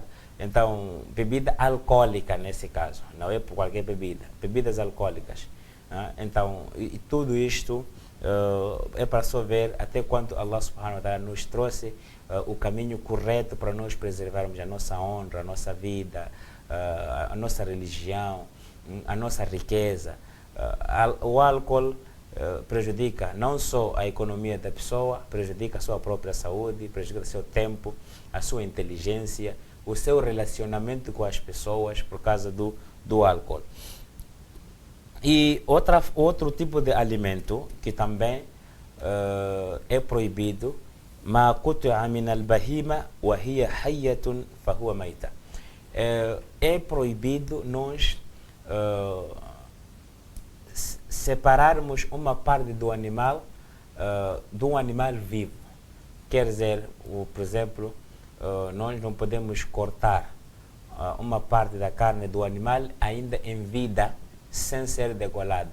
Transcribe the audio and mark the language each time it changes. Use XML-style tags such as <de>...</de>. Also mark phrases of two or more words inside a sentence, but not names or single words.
<pt>Então, bebida alcoólica nesse caso, não é por qualquer bebida, bebidas alcoólicas. Então, e tudo isto é para só ver até quanto Allah</pt> <ar>سبحانه وتعالى</ar> <pt>nos trouxe o caminho correto para nós preservarmos a nossa honra, a nossa vida, a nossa religião, a nossa riqueza. O álcool prejudica não só a economia da pessoa, prejudica a sua própria saúde, prejudica o seu tempo, a sua inteligência, o seu relacionamento com as pessoas por causa do álcool. E outro tipo de alimento que também é proibido,</pt> <ar>ما قطع من البهيمة وهي حية فهو ميتة.</ar> <pt>É proibido nós separarmos uma parte do animal de um animal vivo. Quer dizer, por exemplo, nós não podemos cortar uma parte da carne do animal ainda em vida sem ser degolada.</pt>